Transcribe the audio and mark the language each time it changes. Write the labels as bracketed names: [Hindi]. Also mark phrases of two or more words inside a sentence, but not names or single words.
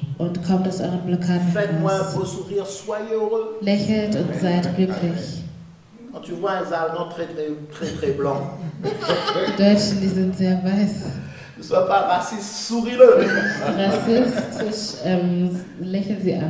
[German] Und kommt aus euren Blockaden [French] Faites-moi un [German] heraus. [French] beau sourire. Soyez heureux. [German] Lächelt und seid glücklich. [French] Quand tu vois un Allemand très blanc, [German] Die Deutschen, die sind sehr weiß. [French] ne sois pas raciste, souris-le. [German] Rassistisch lächeln sie an.